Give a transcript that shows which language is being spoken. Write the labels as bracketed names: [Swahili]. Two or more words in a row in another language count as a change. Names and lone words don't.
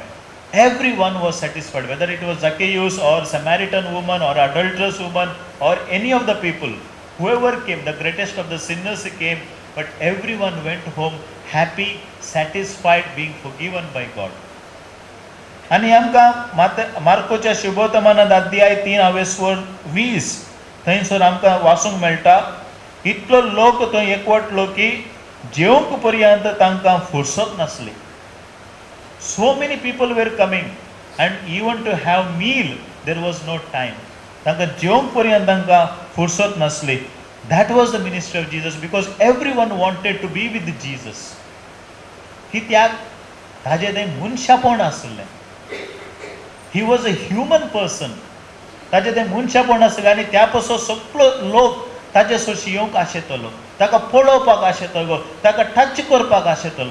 [English] Everyone was satisfied, whether it was Zacchaeus or Samaritan woman or adulterous woman or any of the people. Whoever came, the greatest of the sinners came, but everyone went home happy, satisfied, being forgiven by God. [Konkani] आणि आमकां मार्कोच्या शुभवर्तमानांत अध्याय 3 हांवें 20 थंयसर आमकां वाचूंक मेळटा इतलो लोक थंय एकवटलो की जेवंक पर्यंत तांकां फुरसत नासली. [English] so many people were coming and even to have meal there was no time. [Konkani] तांकां जेवंक पर्यंत तांकां फुरसत नासली. [English] that was the ministry of Jesus because every one wanted to be with Jesus. [Konkani] कित्याक ताजें थंय मनशापण आसलें. [English] he was a human person. [Konkani] ताजें थंय मनशापण आसलें आनी त्या पासून सगळो लोक ताजे सोशी येवंक आशेतलो, ताका पळोवपाक आशेतलो, ताका टच करपाक आशेतलो.